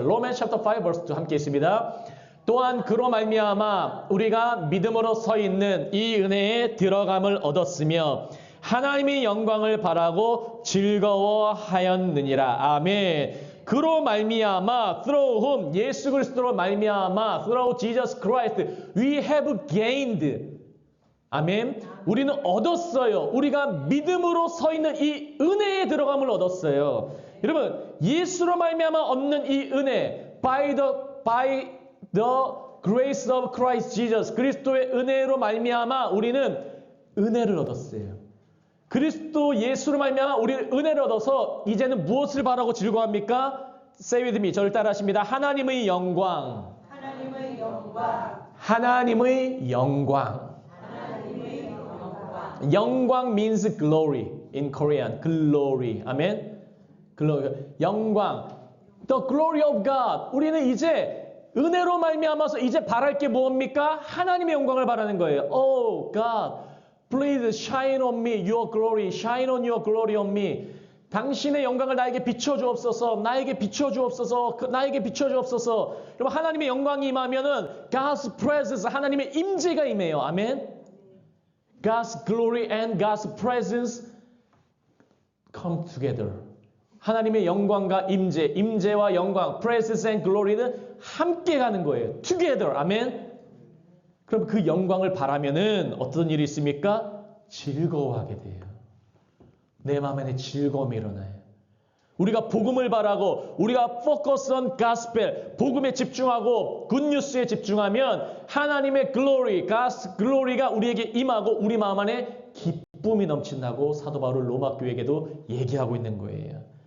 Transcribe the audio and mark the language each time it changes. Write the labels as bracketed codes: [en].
[en] Romans chapter 5 verse 2 [ko] 함께 있습니다. 또한 그로 말미암아 우리가 믿음으로 서 있는 이 은혜에 들어감을 얻었으며 하나님의 영광을 바라고 즐거워하였느니라. 아멘. 그로 말미암아 [en] through whom [ko] 예수 그리스도로 말미암아 [en] through Jesus Christ we have gained. [ko] 아멘. 우리는 얻었어요. 우리가 믿음으로 서 있는 이 은혜에 들어감을 얻었어요. 여러분 예수로 말미암아 얻는 이 은혜 [en] by the grace of Christ Jesus [ko] 그리스도의 은혜로 말미암아 우리는 은혜를 얻었어요. 그리스도 예수로 말미암아 우리는 은혜를 얻어서 이제는 무엇을 바라고 즐거워합니까? [en] Say with me. [ko] 저를 따라하십니다. 하나님의 영광. 하나님의 영광. 하나님의 영광. 하나님의 영광. [en] 영광 means glory in Korean. glory. 아멘. glory. 영광. The glory of God. [ko] 우리는 이제 은혜로 말미암아서 이제 바랄 게 뭡니까? 하나님의 영광을 바라는 거예요. [en] Oh God, Please shine on me your glory. Shine on your glory on me. [ko] 당신의 영광을 나에게 비춰주옵소서. 나에게 비춰주옵소서. 나에게 비춰주옵소서. 여러분 하나님의 영광이 임하면은 [en] God's presence, [ko] 하나님의 임재가 임해요. 아멘. [en] God's glory and God's presence come together. [ko] 하나님의 영광과 임재, 임재와 영광, [en] presence and glory [ko] 는 함께 가는 거예요. [en] Together. 아멘. [ko] 그럼 그 영광을 바라면은 어떤 일이 있습니까? 즐거워하게 돼요. 내 마음에 즐거움이 일어나요. 우리가 복음을 바라고 우리가 [en] focus on gospel, [ko] 복음에 집중하고 굿뉴스에 집중하면 하나님의 glory, [en] God's glory [ko] 가 우리에게 임하고 우리 마음 안에 기쁨이 넘친다고 사도 바울 로마 교회에게도 얘기하고 있는 거예요.